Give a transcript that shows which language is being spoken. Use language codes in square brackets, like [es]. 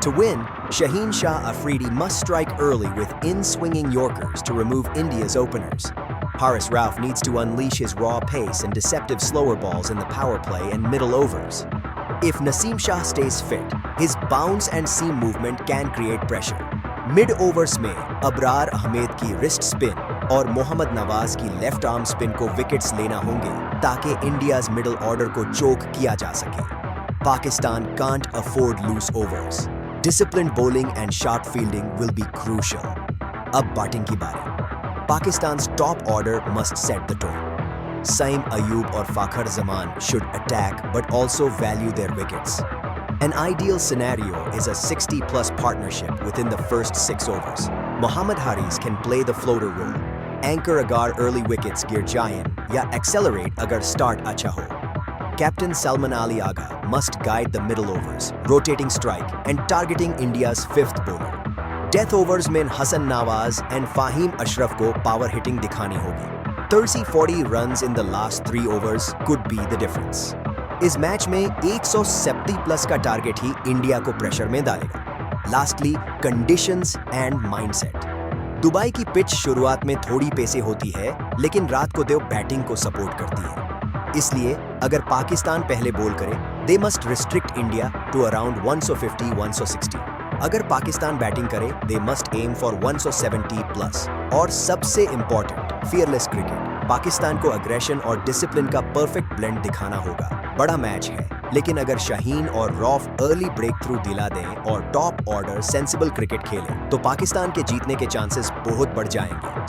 [en] To win, Shaheen Shah Afridi must strike early with in-swinging Yorkers to remove India's openers. Haris Rauf needs to unleash his raw pace and deceptive slower balls in the power play and middle overs. If Naseem Shah stays fit, his bounce and seam movement can create pressure. [hi] Mid-overs में अबरार अहमद की wrist spin और मोहम्मद नवाज की left arm spin को wickets लेना होंगे ताकि India's middle order को चोक किया जा सके. [en] Pakistan can't afford loose overs. Disciplined bowling and sharp fielding will be crucial. [hi] अब बैटिंग की बारी. [en] Pakistan's top order must set the tone. Saim Ayub or Fakhar Zaman should attack but also value their wickets. An ideal scenario is a 60-plus partnership within the first 6 overs. Mohammad Haris can play the floater role. Anchor [hi] agar [en] early wickets [hi] गिर जाएं या [en] accelerate अगर start [hi] अच्छा हो. [en] Captain Salman Ali Agha must guide the middle overs, rotating strike and targeting India's 5th bowler. [hi] Death overs में Hasan Nawaz and Fahim Ashraf को power hitting दिखानी होगी. [en] 30-40 runs in the last 3 overs could be the difference. [hi] इस match में 170 plus का target ही India को pressure में डालेगा. [en] Lastly, conditions and mindset. [hi] Dubai की पिच शुरुआत में थोड़ी पेसे होती है, लेकिन रात को देव बैटिंग को सपोर्ट करती है. इसलिए अगर पाकिस्तान पहले बोल करे, [en] they must restrict India to around 150-160. [hi] अगर पाकिस्तान बैटिंग करे, [en] they must aim for 170 [hi] plus. और सबसे इंपॉर्टेंट, [en] fearless cricket. [hi] पाकिस्तान को अग्रेशन और डिसिप्लिन का परफेक्ट ब्लेंड दिखाना होगा. बड़ा मैच है, लेकिन अगर शाहीन और रौफ अर्ली ब्रेक थ्रू दिला दें और टॉप ऑर्डर सेंसिबल क्रिकेट खेले, तो पाकिस्तान के जीतने के चांसेस बहुत बढ़ जाएंगे.